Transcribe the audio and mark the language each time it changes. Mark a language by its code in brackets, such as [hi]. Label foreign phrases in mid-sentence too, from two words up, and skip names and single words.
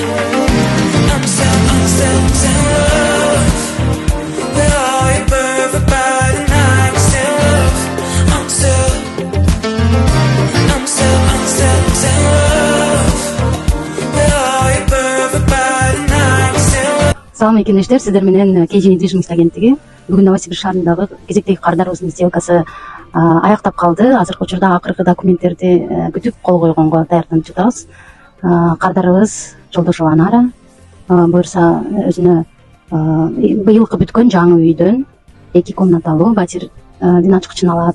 [en] I'm still in love with all your perfect body. Now I can still love. I'm still in love with all your perfect body. Now I can still love. [ky] Салам экенештер, сиздер менен Кейжин недвижимость агенттиги бүгүн Новосибирск шаарындагы кезектеги кардарыбыздын сделкасы аяктап калды. Азыркы учурда акыркы документтерди күтүп кол койгонго даярданып жатабыз. Кардарыбыз Жолдошова Анара буюрса өзүнө быйылкы бүткөн жаңы үйдөн 2 комнаталуу батирдин ачкычын алат.